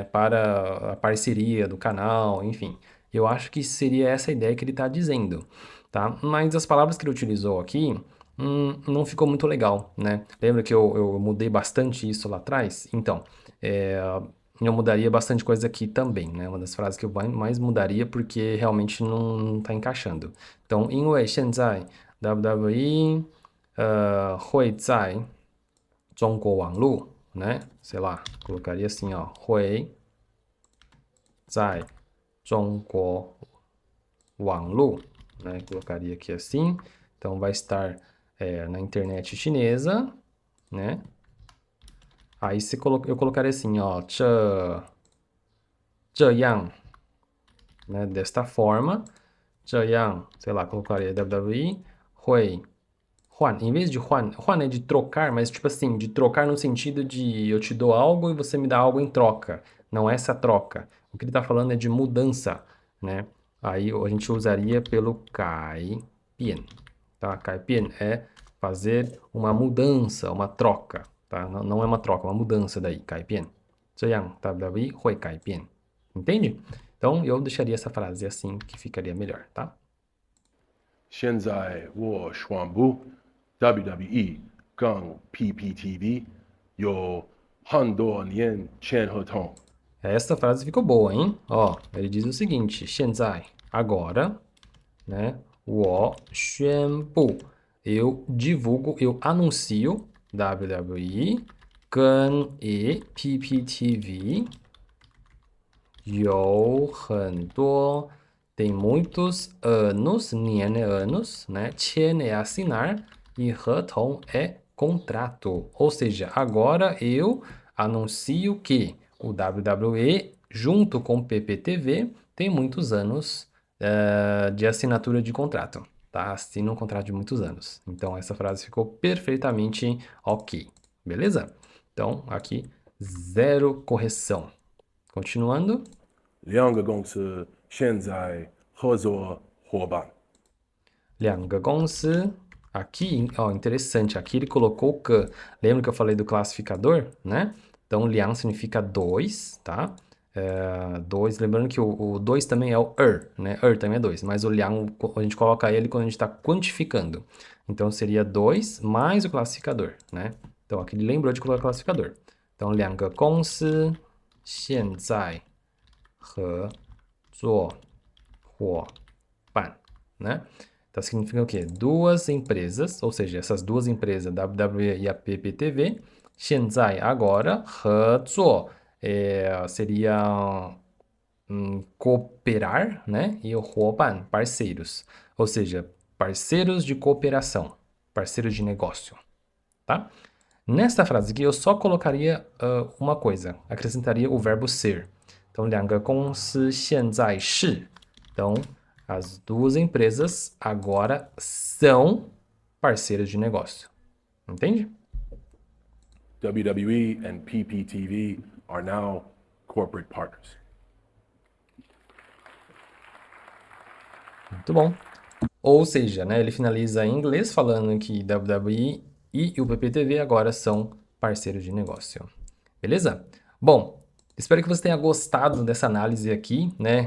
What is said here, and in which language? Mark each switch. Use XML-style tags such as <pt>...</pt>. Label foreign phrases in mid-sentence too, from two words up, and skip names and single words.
<pt>Para a parceria do canal, enfim. Eu acho que seria essa a ideia que ele está dizendo, tá? Mas as palavras que ele utilizou aqui não ficou muito legal, né? Lembra que eu mudei bastante isso lá atrás? Então, eu mudaria bastante coisa aqui também, né? Uma das frases que eu mais mudaria porque realmente não tá encaixando. Então,</pt> <zh>因为现在 WWE 会在中国网络,</zh> <pt>né? Sei lá, colocaria assim, ó,</pt> <zh>会在中国网络,</zh> <pt>né? Colocaria aqui assim. Então, vai estar na internet chinesa, né? Aí eu colocaria assim, ó,</pt> <zh>这这样,</zh> <pt>né, desta forma,</pt> <zh>这样,</zh> <pt>sei lá, colocaria WWE</pt> <zh>会换,</zh> <pt>em vez de 换 é de trocar, mas tipo assim, de trocar no sentido de eu te dou algo e você me dá algo em troca, não é essa troca. O que ele tá falando é de mudança, né? Aí a gente usaria pelo 改变, tá? 改变 é fazer uma mudança, uma troca, tá? Não é uma troca, é uma mudança daí,</pt> <zh>改变. 这样 WWE 会改变.</zh> <pt>Entende? Então eu deixaria essa frase assim que ficaria melhor, tá?</pt> <zh>现在我宣布 WWE 跟 PPTV 有很多年签合同。</zh> <pt>Essa frase ficou boa, hein? Ó, ele diz o seguinte:</pt> <zh>现在,</zh> <pt>agora, né?</pt> <zh>我宣布,</zh> <pt>eu divulgo, eu anuncio WWE</pt> <zh>跟 PPTV 有很多</zh> <pt>tem muitos anos, 年 é anos, né? 签 é assinar e 合同 é contrato. Ou seja, agora eu anuncio que o WWE, junto com o PPTV, tem muitos anos de assinatura de contrato, tá? Assina um contrato de muitos anos. Então, essa frase ficou perfeitamente ok, beleza? Então, aqui, zero correção. Continuando.</pt> <zh>两个公司现在合作伙伴。两个公司.</zh> <pt>Aqui, ó, interessante, aqui ele colocou o que. Lembra que eu falei do classificador, né? Então, 两 significa dois, tá? Dois, lembrando que o dois também é o né? Também é dois, mas o 两 a gente coloca ele quando a gente está quantificando. Então, seria dois mais o classificador, né? Então, aqui ele lembrou de colocar o classificador. Então,</pt> <zh>两个公司现在合作伙伴,</zh> <pt>né? Então, significa o quê? Duas empresas, ou seja, essas duas empresas, a WWE e a PPTV, 现在, agora, 合作, seria cooperar, né? E o 伙伴, parceiros, ou seja, parceiros de cooperação, parceiros de negócio, tá? Nesta frase aqui, eu só colocaria uma coisa, acrescentaria o verbo ser. Então,</pt> <zh>两个公司现在是.</zh> <pt>Então, as duas empresas agora são parceiras de negócio. Entende?</pt> <en>WWE and PPTV are now corporate partners.</en> <pt>Muito bom. Ou seja, né, ele finaliza em inglês falando que WWE e o PPTV agora são parceiros de negócio. Beleza? Bom, espero que você tenha gostado dessa análise aqui, né?</pt>